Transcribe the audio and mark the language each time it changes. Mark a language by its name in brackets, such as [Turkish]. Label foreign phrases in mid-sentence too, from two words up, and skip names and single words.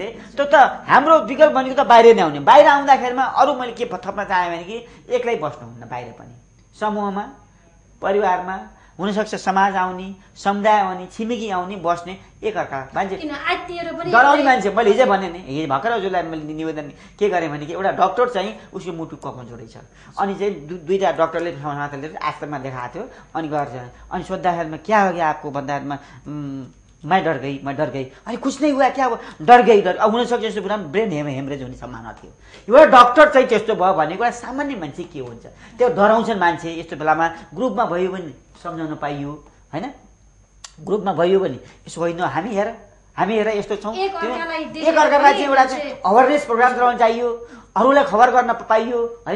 [Nepali] त्यो त हाम्रो विकल्प भनेको त बाहिर नै आउने। बाहिर आउँदाखेरिमा अरू मैले के थप्न चाहेँ भने कि एक्लै बस्नुहुन्न, बाहिर पनि समूहमा, परिवारमा, हुनसक्छ समाज आउने, समुदाय आउने, छिमेकी आउने, बस्ने, एकअर्का मान्छे डराउने मान्छे। मैले हिजो भने नि, हिजो भर्खर हजुरलाई मैले निवेदन के गरेँ भने कि एउटा डक्टर चाहिँ उसको मुटु कमजोर रहेछ, अनि चाहिँ 2टा डक्टरले आश्रममा देखाएको थियो। अनि गर्छ, अनि सोद्धाखेरिमा [Hindi] क्या हो क्या आपको भन्दाखेरिमा मैं डर गई, अरे कुछ नहीं हुआ क्या, डर गई। [Nepali] अब हुनसक्छ यस्तो कुरा [English] brain hemorrhage [Nepali] हुने सम्भावना थियो। एउटा डक्टर चाहिँ त्यस्तो भयो भनेको एउटा सामान्य मान्छे के हुन्छ, त्यो डराउँछन् मान्छे। यस्तो बेलामा ग्रुपमा भयो भने सम्झाउन पाइयो होइन, ग्रुपमा भयो भने यसो होइन हामी हेर यस्तो छौँ, एकअर्कालाई चाहिँ एउटा चाहिँ [English] awareness program [Nepali] गराउन चाहियो, अरूलाई खबर गर्न पाइयो होइन।